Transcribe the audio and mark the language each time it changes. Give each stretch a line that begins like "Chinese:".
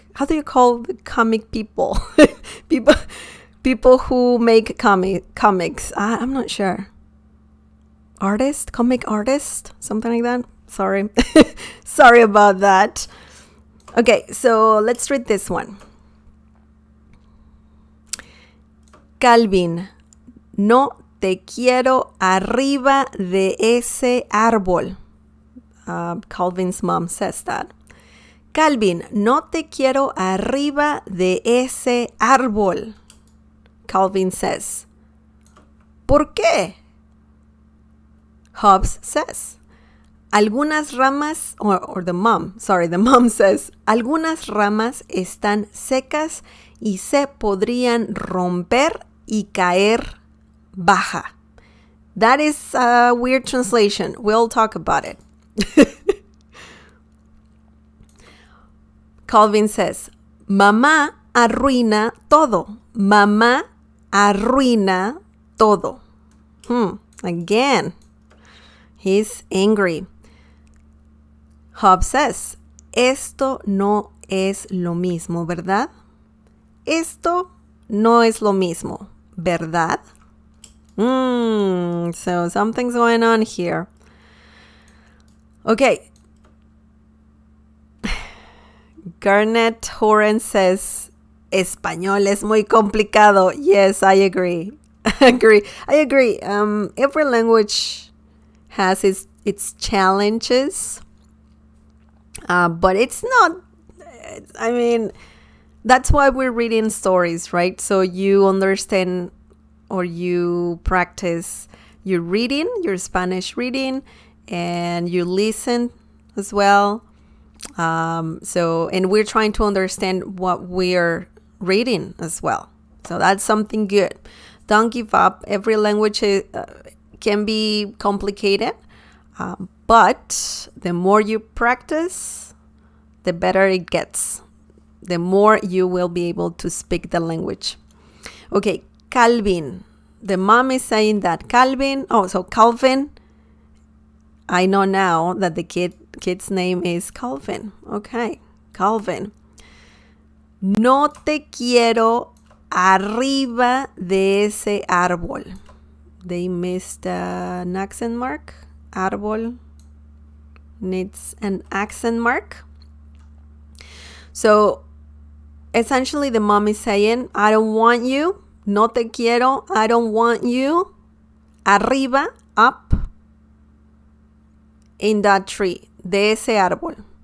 English: How do you call the comic people? people who make comics. I'm not sure. Comic artist, something like that. Sorry. Sorry about that. Okay, so let's read this one.
Spanish: Calvin, no te quiero arriba de ese árbol.
English: Calvin's mom says that.
Spanish: Calvin, no te quiero arriba de ese árbol.
English: Calvin says.
Spanish: ¿Por qué?
English: Hobbes says.
Spanish: Algunas ramas,
English: or the mom says,
Spanish: algunas ramas están secas y se podrían romper y caer baja.
English: That is a weird translation. We'll talk about it. Calvin says,
Spanish: mamá arruina todo. Mamá arruina todo.
English: Again, he's angry. Hobbes says,
Spanish: esto no es lo mismo, ¿verdad? Esto no es lo mismo, ¿verdad?
English: So something's going on here. Okay. Garnet Horan says,
Spanish: español es muy complicado.
English: Yes, I agree. I agree. Every language has its challenges. But it's not, I mean, that's why we're reading stories, right? So you understand or you practice your reading, your Spanish reading, and you listen as well. And we're trying to understand what we're reading as well. So that's something good. Don't give up. Every language can be complicated. But the more you practice, the better it gets. The more you will be able to speak the language. Okay, Calvin. The mom is saying that Calvin. So Calvin. I know now that the kid's name is Calvin. Okay, Calvin.
Spanish: No te quiero arriba de ese árbol.
English: They missed an accent mark. Árbol needs an accent mark. So essentially the mom is saying, I don't want you.
Spanish: No te quiero.
English: I don't want you. Arriba, up, in that tree.
Spanish: De ese árbol.